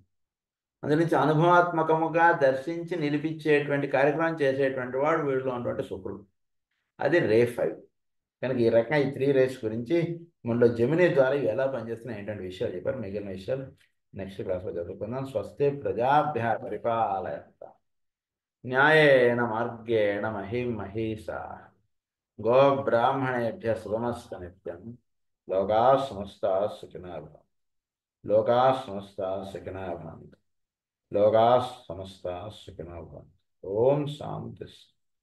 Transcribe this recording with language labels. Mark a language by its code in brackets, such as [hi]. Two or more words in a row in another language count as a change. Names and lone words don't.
[te] అందునుంచి అనుభవాత్మకముగా దర్శించి నిలిపించేటువంటి కార్యక్రమం చేసేటువంటి వాడు వీడిలో ఉన్నటువంటి శుక్రుడు. అది రే 5. కనుక ఈ రకంగా ఈ 3 రేస్ గురించి మనలో జమినీ ద్వారా ఇవి ఎలా పనిచేస్తున్నాయి ఏంటంటే విషయాలు చెప్పారు. మిగిలిన విషయాలు [en] next classlo [te] చదువుకుందాం. [sa] స్వస్తి ప్రజాభ్య పరిపాలయంత న్యాయేన మార్గేణ మహిం మహీషా గో బ్రాహ్మణేభ్య శుభమస్తు నిత్యం. లోకా సమస్తా సుఖినో భవంతు. లోకా సమస్తా సుఖినో భవంతు. లోకా సమస్తా సుఖినో భవంతు. ఓం శాంతి.